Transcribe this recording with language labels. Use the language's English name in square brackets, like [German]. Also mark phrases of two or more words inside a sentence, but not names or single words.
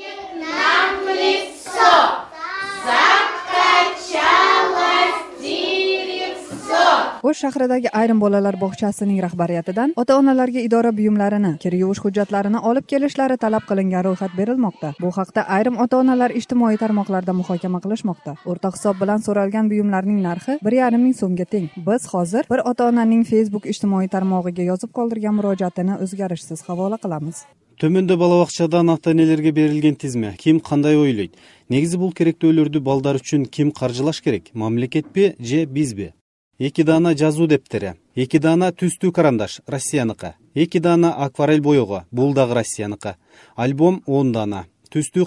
[Uzbek] Osh shahridagi ayrim bolalar bog'chasining rahbariyatidan ota-onalarga idora buyumlarini, kir yuvish hujjatlarini olib kelishlari talab qilingan ro'yxat berilmoqda. Bu haqda ayrim ota-onalar ijtimoiy tarmoqlarda muhokama qilishmoqda. O'rtoq hisob bilan so'ralgan buyumlarning narxi 1,5 so'mga teng. Biz hozir bir ota-onaning Facebook ijtimoiy tarmog'iga yozib qoldirgan murojaatini o'zgarishsiz havola qilamiz. [Kyrgyz] Төмөндө бала бакчадан ата-энелерге берилген тизме ким кандай ойлойт? Негизи бул керектөөлөрдү балдар үчүн ким каржылаш керек? Мамлекетпи же бизби? 2 дана жазуу дептери, 2 дана түстүү карандаш, Россияныкы, 2 дана акварель боёго, бул дагы Россияныкы, альбом 10 дана, түстүү